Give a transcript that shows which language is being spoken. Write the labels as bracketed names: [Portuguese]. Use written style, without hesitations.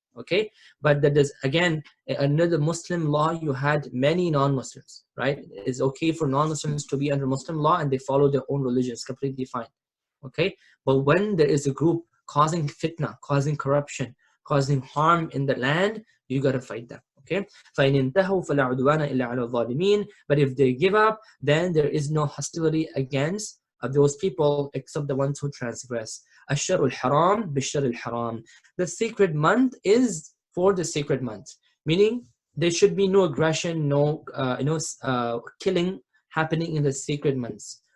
[English] Okay, but that is again under the Muslim law. You had many non-Muslims, right? It's okay for non-Muslims to be under Muslim law and they follow their own religion. It's completely fine. Okay, but when there is a group causing fitna, causing corruption, causing harm in the land, you gotta fight them. [Arabic] Okay, فَإِنْ انْتَهُوا فَلَا عُدْوَانَ إِلَّا عَلَى الظَّالِمِينَ. [English] But if they give up, then there is no hostility against those people except the ones who transgress. [Arabic] Ashar al-Haram bishar al-Haram. [English] The sacred month is for the sacred month, meaning there should be no aggression, no killing happening in the sacred months.